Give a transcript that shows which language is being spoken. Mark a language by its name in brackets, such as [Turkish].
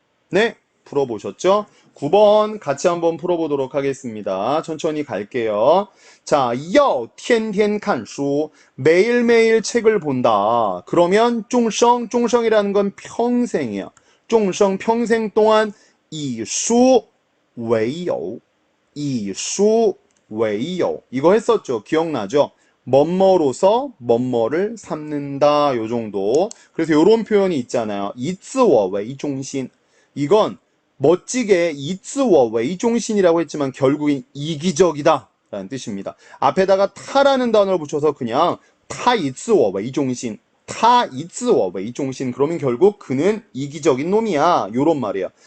[Korean] 네, 풀어보셨죠? 9번 같이 한번 풀어보도록 하겠습니다. 천천히 갈게요. 자, [Chinese] 要天天看书 [Korean] 매일매일 책을 본다. 그러면 终生이라는 건 평생이에요. [Chinese] 终生 [Korean] 평생 동안 [Chinese] 以书为友 以书为友 [Korean] 이거 했었죠. 기억나죠? 뭐뭐로서 뭐뭐를 삼는다. 요 정도. 그래서 요런 표현이 있잖아요. [Chinese] 以自我为中心 [Korean] 이건 멋지게 以自我为中心이라고 했지만 결국엔 이기적이다 라는 뜻입니다. 앞에다가 타라는 단어를 붙여서 그냥 [Chinese] 他以自我为中心他以自我为中心 [Korean] 그러면 결국 그는 이기적인 놈이야. 요런 말이에요.